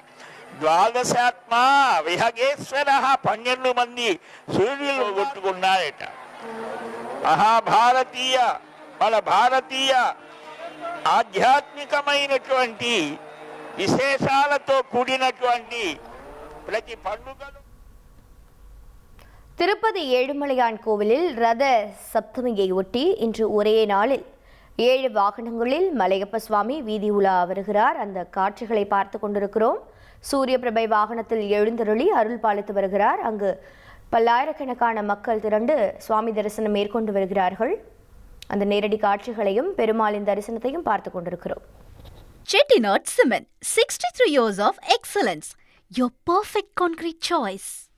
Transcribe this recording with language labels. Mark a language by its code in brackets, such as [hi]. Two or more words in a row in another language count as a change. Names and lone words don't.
[te] ద్వాదశాత్మ విహగేశ్వర, 12 మంది సూర్యులు కొట్టుకున్నారట. మహాభారతీయ మన భారతీయ ఆధ్యాత్మికమైనటువంటి విశేషాలతో కూడినటువంటి ప్రతి పండుగలు. [ta] திருப்பதி ஏழுமலையான் கோவிலில் ரத சப்தமியை ஒட்டி இன்று ஒரே நாளில் 7 வாகனங்களில் மலையப்ப சுவாமி வீதி உலா வருகிறார். அந்த காட்சிகளை பார்த்து கொண்டிருக்கிறோம். சூரிய பிரபை வாகனத்தில் எழுந்தருளி அருள் பாலித்து வருகிறார். அங்கு பல்லாயிரக்கணக்கான மக்கள் திரண்டு சுவாமி தரிசனம் மேற்கொண்டு வருகிறார்கள். அந்த நேரடி காட்சிகளையும் பெருமாளின் தரிசனத்தையும் பார்த்து கொண்டிருக்கிறோம். [en] Chettinad Cement, 63 years of excellence. Your perfect concrete choice.